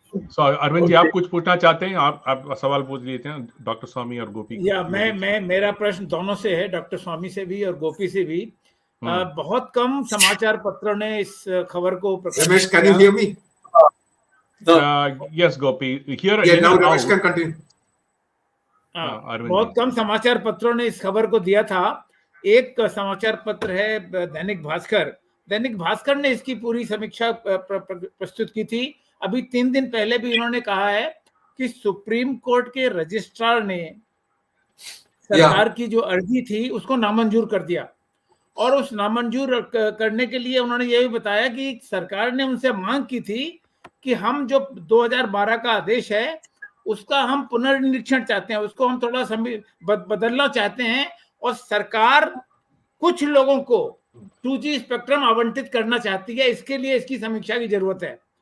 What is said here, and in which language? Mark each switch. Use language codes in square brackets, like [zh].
[hi] So Arvind ji, आप कुछ पूछना चाहते हैं? आप सवाल पूछ लेते हैं डॉक्टर स्वामी और गोपी। या मैं मेरा प्रश्न दोनों से है, डॉक्टर स्वामी से भी और गोपी से भी। बहुत कम समाचार पत्रों ने इस खबर को प्रकाशित किया। [en] Can you hear me? Yes, Gopi. Here. Yeah, now Ramesh can continue. [hi] बहुत कम समाचार पत्रों ने इस खबर को दिया था। एक समाचार पत्र है दैनिक भास्कर। दैनिक भास्कर ने इसकी पूरी समीक्षा प्रस्तुत की थी। अभी 3 दिन पहले भी इन्होंने कहा है कि सुप्रीम कोर्ट के रजिस्ट्रार ने सरकार की जो अर्जी थी उसको नामंजूर कर दिया, और उस नामंजूर करने के लिए उन्होंने ये भी बताया कि सरकार ने उनसे मांग की थी कि हम जो 2012 का आदेश है उसका हम पुनर्निरीक्षण चाहते हैं, उसको हम थोड़ा बदलना चाहते हैं, और सरकार कुछ लोगों को 2G स्पेक्ट्रम आवंटित करना चाहती है, इसके लिए इसकी समीक्षा की जरूरत है।